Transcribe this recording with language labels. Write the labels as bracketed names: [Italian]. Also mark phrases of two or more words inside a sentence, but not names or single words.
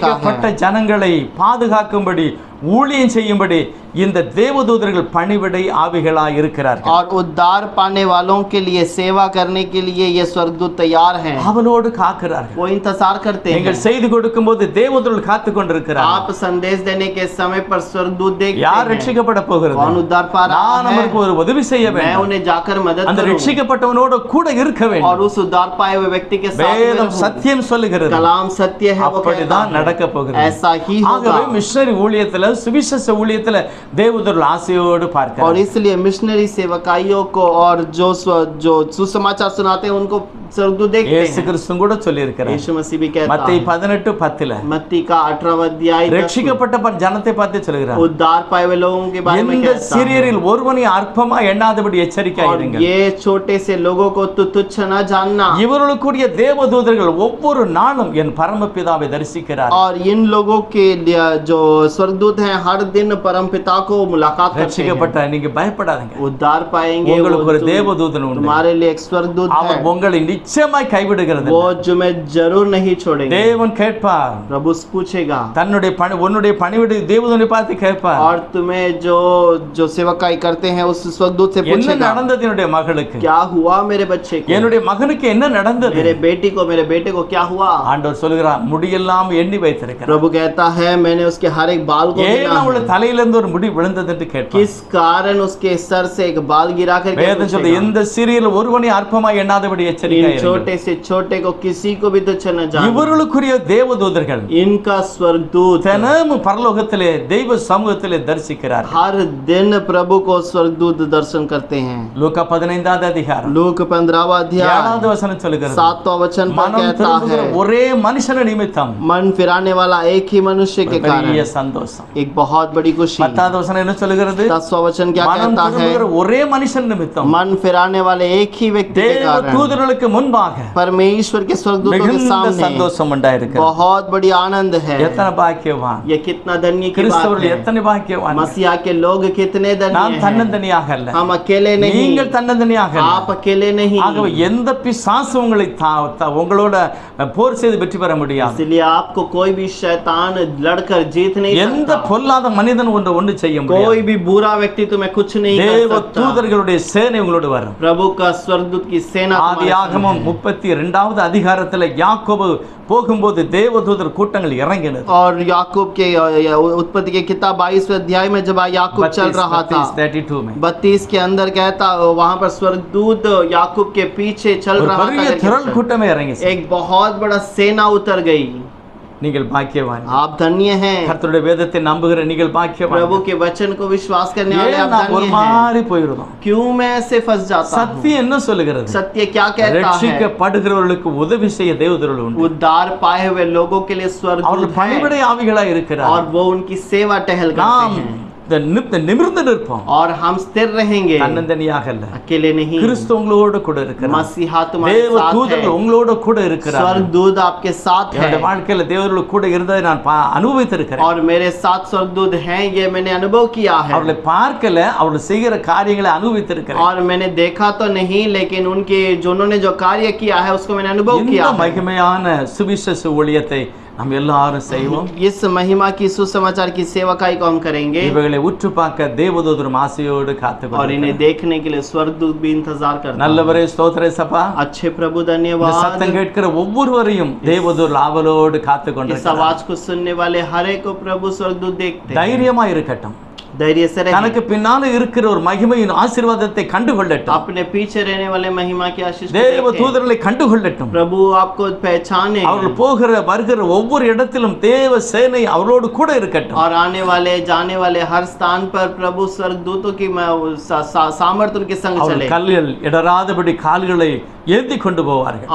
[Tamil] ரட்சிக்கப்பட்ட [Hindi] है, [Tamil] ஜனங்களை பாதுகாக்கும்படி ஊழியம் செய்யும்படி இந்த தேவதூதர்கள் பணிவிடை ஆவிகளாய் இருக்கிறார்கள். [Hindi] और उद्धार पाने वालों के लिए सेवा करने के लिए ये स्वर्गदूत तैयार हैं। [Tamil] அவளோடு காக்கிறார்கள். [Hindi] वो इंतजार करते हैं। [Tamil] நீங்கள் செய்தி கொடுக்கும்போது தேவதூதர்கள் காத்து கொண்டிருக்கிறார்கள். [Hindi] आप संदेश देने के समय पर स्वर्गदूत देखते [Tamil] யார் [Hindi] हैं। [Tamil] ரட்சிக்கப்பட போகிறது? [Hindi] कौन उद्धार पा रहा [Tamil] நான் [Hindi] है? [Tamil] அவருக்கு ஒரு உதவி செய்ய [Hindi] मैं [Tamil] வேண்டும். [Hindi] उन्हें जाकर मदद [Tamil] அந்த [Hindi] करूं [Tamil] ரட்சிக்கப்பட்டவனோடு கூட இருக்க [Hindi] और [Tamil] வேண்டும். [Hindi] उस उद्धार पाए हुए व्यक्ति के साथ में [Tamil] வேதம் [Hindi] रहूं। [Tamil] சத்தியம் சொல்லுகிறது. [Hindi] कलाम सत्य है, वो कहता [Tamil] அப்படிதான் [Hindi] है। [Tamil] நடக்க போகிறது. [Hindi] ऐसा ही [Tamil] ஆகவே [Hindi] होगा। [Tamil] மிஷனரி ஊழியத்துல சுவிசேஷ ஊழியத்துல தேவதூதர்கள் ஆசையோடு [Hindi] और [Tamil] பார்க்கிறார். [Hindi] इसलिए मिशनरी सेवकाइयों को और जो सुसमाचार सुनाते हैं उनको स्वर्गदूत देखते [Tamil] இயேசு [Hindi] हैं। [Tamil] கிறிஸ்து கூட சொல்லி இருக்கிறார். [Hindi] यीशु मसीह भी कहता [Tamil] மத்தேயு [Hindi] है 18:10 मत्ती का 18वां अध्याय 10 [Tamil] ரட்சிக்கப்பட்ட ஜனத்தை பார்த்து சொல்கிறார். [Hindi] उद्धार पाए हुए लोगों के बारे में [Tamil] எந்த [Hindi] कहता है [Tamil] சிறியரில் ஒருவனை அற்பமா எண்ணாதபடி எச்சரிக்கையா [Hindi] और [Tamil] இருங்கள். [Hindi] ये छोटे से लोगों को तुच्छ न जानना। [Tamil] இவர்களுக்குரிய தேவதூதர்கள் ஒவ்வொரு நாளும் என் பரமபிதாவை தரிசிக்கிறார். [Hindi] और इन लोगों के लिए जो स्वर्गदूत हैं हर दिन परमपिता को मुलाकात करते हैं। [Tamil] ரட்சிக்கப்பட்ட நீங்க பயப்படாதீங்க. [Hindi] उद्धार पाएंगे [Tamil] உங்களுக்கு ஒரு தேவதூதன் உண்டு. [Hindi] तुम्हारे लिए एक स्वर्गदूत है [Tamil] அவர் உங்களை நிச்சயமாய் கைவிடுகிறது. [Hindi] वो तुम्हें जरूर नहीं छोड़ेंगे। [Tamil] தேவன் கேட்பார். [Hindi] प्रभु पूछेगा [Tamil] தன்னுடைய உன்னுடைய பணிவிடை தேவதூதனை பார்த்து கேட்பார். [Hindi] और तुम्हें जो सेवकाई करते हैं उस स्वर्गदूत से [Tamil] என்ன [Hindi] पूछेगा [Tamil] நடந்தது என்னுடைய மகளுக்கு? [Hindi] क्या हुआ मेरे बच्चे को, [Tamil] என்னுடைய மகனுக்கு என்ன நடந்தது? [Hindi] मेरे बेटे को क्या हुआ। [Tamil] ஆண்டவர் சொல்கிறார் முடியெல்லாம் எண்ணி வைத்திருக்கிறார். [Hindi] प्रभु कहता है मैंने उसके हर एक बाल को [Tamil] ஏன் [Hindi] गिना [Tamil] அவளுடைய [Hindi] है। [Tamil] தலையிலிருந்து ஒரு முடி விழுந்தது என்று கேட்பார். [Hindi] किस कारण उसके सर से एक बाल गिरा करके [Tamil] வேதம் சொல்லுது [Hindi] पूछेगा। [Tamil] எந்த சிறியில் ஒருவனை அற்பமாய் எண்ணாதபடி எச்சரிக்கையா [Hindi] इन [Tamil] இருங்கள். [Hindi] छोटे से छोटे को किसी को भी तुच्छ न जानो। [Tamil] இவர்களுக்குரிய தேவதூதர்கள் [Hindi] इनका स्वर्गदूत [Tamil] தினமும் பரலோகத்திலே தெய்வ சமூகத்திலே தரிசிக்கிறார். [Hindi] हर दिन प्रभु को स्वर्गदूत दर्शन करते हैं। [Tamil] லூக்கா 15வது அதிகாரம் [Hindi] लूक 15वां अध्याय [Tamil] 7வது வசனம் சொல்லுகிறது [Hindi] 7वां वचन पर [Tamil] மனம் [Hindi] कहता [Tamil] திரும்புகிற [Hindi] है [Tamil] ஒரே மனுஷன நிமித்தம் [Hindi] मन फिराने वाला एक ही मनुष्य के कारण [Tamil] பெரிய சந்தோஷம். [Hindi] एक बहुत बड़ी खुशी। [Tamil] 10வது வசனம் என்ன சொல்லுகிறது? [Hindi] 10वां वचन क्या [Tamil] மனம் [Hindi] कहता है [Tamil] திரும்புகிற ஒரே மனுஷன் நிமித்தம் [Hindi] मन फिराने वाले एक ही व्यक्ति के [Tamil] தேவ [Hindi] कारण [Tamil] தூதர்களுக்கு முன்பாக [Hindi] परमेश्वर के स्वर्गदूतों के [Tamil] மிகுந்த [Hindi] सामने [Tamil] சந்தோஷம் உண்டாயிருக்கு. [Hindi] बहुत बड़ी आनंद है। [Tamil] எத்தனை பாக்கியவான் [Hindi] ये कितना धन्य की बात [Tamil] கிறிஸ்தவர்கள் [Hindi] है। [Tamil] எத்தனை பாக்கியவான். [Hindi] मसीहा के लोग कितने धन्य [Tamil] நாம் [Hindi] हैं। [Tamil] தன்னந்தனியாக அல்ல, [Hindi] हम अकेले नहीं, [Tamil] நீங்கள் தன்னந்தனியாக அல்ல. [Hindi] आप अकेले नहीं। [Tamil] ஆகவே எந்த பிசாசு உங்களை உங்களோட போர் செய்து வெற்றி பெற முடியாது. [Hindi] इसलिए आपको कोई भी शैतान लड़कर जीत नहीं [Tamil] எந்த [Hindi] सकता। [Tamil] பொல்லாத மனிதன் ஒன்று செய்ய முடியாது. [Hindi] कोई भी बुरा व्यक्ति तुम्हें कुछ नहीं कर [Tamil] தேவ [Hindi] सकता। [Tamil] தூதர்களுடைய சேனை உங்களோடு வரும். [Hindi] प्रभु का स्वर्गदूत की सेना तुम्हारे [Tamil] ஆதியாகமம் 32வது அதிகாரத்தில் யாக்கோபு போகும்போது தேவதூதர் கூட்டங்கள் இறங்கினது. [Hindi] और याकूब के उत्पत्ति के किताब 22वें अध्याय में जब याकूब चल रहा था 32 में 32 के अंदर कहता वहां पर स्वर्गदूत याकूब के पीछे चल [Tamil] ஒரு [Hindi] रहा [Tamil] பெரிய [Hindi] था। [Tamil] திரள் கூட்டமே இறங்கி. [Hindi] एक बहुत बड़ा सेना उतर गई। [Tamil] நீங்கள் பாக்கியவான். [Hindi] आप धन्य हैं। [Tamil] கர்த்தருடைய வேதத்தை நம்புகிற நீங்கள் பாக்கியவான். [Hindi] प्रभु के वचन को विश्वास करने वाले आप [Tamil] ஒரு [Hindi] धन्य हैं। [Tamil] மாதிரி போயிருந்தோம். [Hindi] क्यों मैं ऐसे फंस जाता हूँ? [Tamil] சத்தியம் என்ன சொல்லுகிறது? [Hindi] सत्य क्या कहता है? [Tamil] ரட்சிக்கப்படுகிறவர்களுக்கு உதவி செய்ய தேவதூதர்கள் உண்டு. [Hindi] उद्धार पाए हुए लोगों के लिए [Tamil] அவர்கள் [Hindi] स्वर्गदूत हैं [Tamil] பணிவிடை ஆவிகளாய் இருக்கிறார். [Hindi] और वो उनकी सेवा टहल [Tamil] நாம் [Hindi] करते हैं [Tamil] நிமிர்ந்து நிற்போம். [Hindi] और हम स्थिर रहेंगे, [Tamil] தன்னந்தனியாக அல்ல. [Hindi] अकेले नहीं। [Tamil] கிறிஸ்து உங்களோடு கூட இருக்கிறார். [Hindi] मसीहा तुम्हारे [Tamil] தேவ [Hindi] साथ [Tamil] தூதர்கள் [Hindi] है। [Tamil] உங்களோடு கூட இருக்கிறார். [Hindi] स्वर्गदूत आपके साथ है [Tamil] என்னுடைய வாழ்க்கையில தேவர்கள் கூட இருந்ததை நான் அனுபவித்திருக்கிறேன். [Hindi] और मेरे साथ स्वर्गदूत हैं, ये मैंने अनुभव किया है। [Tamil] அவர்களை பார்க்கல, அவர்கள் செய்கிற காரியங்களை அனுபவித்திருக்கிறேன். [Hindi] और मैंने देखा तो नहीं, लेकिन उनके जो उन्होंने जो कार्य किया है उसको मैंने अनुभव [Tamil] இந்த [Hindi] किया है। [Tamil] மகிமையான சுவிசேஷ ஊழியத்தை நாம் எல்லாரும் செய்வோம். [Hindi] इस महिमा की सुसमाचार की सेवकाई को हम करेंगे [Tamil] இவைகளை உற்று பார்க்க தேவதூதரும் ஆசையோடு [Hindi] और [Tamil] காத்துக்கொண்டிருக்கிறார். [Hindi] इन्हें देखने के लिए स्वर्गदूत भी इंतजार करता है। [Tamil] நல்லவரே ஸ்தோத்திர சபா. [Hindi] अच्छे प्रभु [Tamil] இந்த [Hindi] धन्यवाद। [Tamil] சத்தம் கேட்கிற ஒவ்வொருவரையும் தேவதூதர் ஆவலோடு [Hindi] इस [Tamil] காத்துக்கொண்டிருக்கிறார். [Hindi] आवाज को सुनने वाले हर एक को प्रभु स्वर्गदूत देखते हैं। [Tamil] தைரியமா இருக்கட்டும். [Hindi] धैर्य से रहिए। [Tamil] தனக்கு பின்னால இருக்கிற ஒரு மகிமையின் ஆசீர்வாதத்தை கண்டுகொள்ளட்டும். [Hindi] अपने पीछे रहने वाले महिमा की आशीष को [Tamil] தேவ [Hindi] देखें। [Tamil] தூதர்களை கண்டுகொள்ளட்டும். [Hindi] प्रभु आपको पहचाने [Tamil] அவர்கள் போகிற வருகிற ஒவ்வொரு இடத்திலும் தேவ சேனை அவரோடு கூட இருக்கட்டும். [Hindi] और आने वाले जाने वाले हर स्थान पर प्रभु स्वर्गदूतों की सामर्थ्य उनके संग [Tamil] அவர்கள் [Hindi] चले [Tamil] கல்லில் இடராதபடி கால்களை ஏந்தி கொண்டு போவார்கள்.